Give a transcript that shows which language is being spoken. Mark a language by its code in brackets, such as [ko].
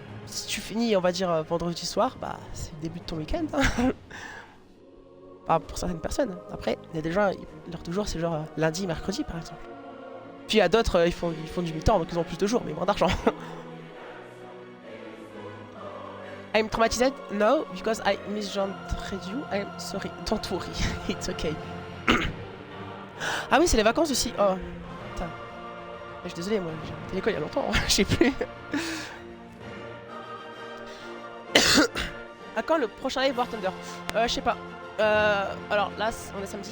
[fr] si tu finis, on va dire, vendredi soir, bah c'est le début de ton week-end. Hein. Enfin, pour certaines personnes. Après, il y a des gens, leur deux jours, c'est genre lundi, mercredi, par exemple. Puis il y a d'autres, ils font du mi-temps, donc ils ont plus de jours, mais moins d'argent. [en] I'm traumatized? No, because I misgendered you. I'm sorry. Don't worry. It's okay. [fr] Ah oui, c'est les vacances aussi. Oh, putain. Je suis désolée, moi, j'ai été à l'école il y a longtemps. Je sais plus. À quand le prochain live War Thunder? Je sais pas. Alors là, on est samedi.